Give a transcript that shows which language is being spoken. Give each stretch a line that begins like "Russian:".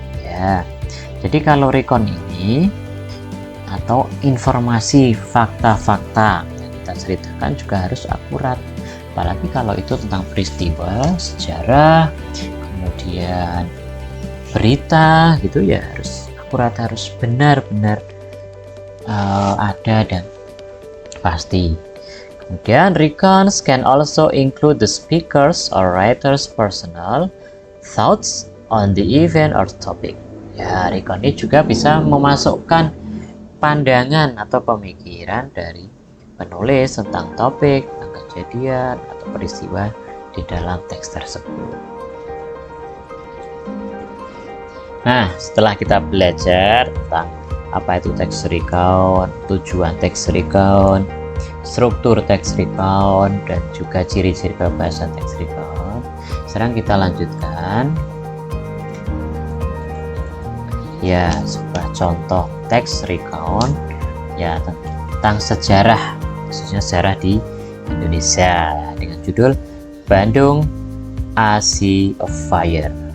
Indonesian: Ya, jadi kalau recon ini atau informasi fakta-fakta yang kita ceritakan juga harus akurat, apalagi kalau itu tentang peristiwa, sejarah, kemudian berita gitu ya, harus akurat, harus benar-benar ada dan pasti. Kemudian
English: recons can also include the speakers or writer's personal thoughts on the event or topic.
Indonesian: Ya, recon ini juga bisa memasukkan pandangan atau pemikiran dari penulis tentang topik, tentang kejadian atau peristiwa di dalam teks tersebut. Nah, setelah kita belajar tentang apa itu teks recon, tujuan teks recon, struktur teks recon, dan juga ciri-ciri kebahasan teks recon, sekarang kita lanjutkan ya sebuah contoh teks recon ya tentang sejarah, khususnya sejarah di Indonesia dengan judul Bandung A Sea of Fire.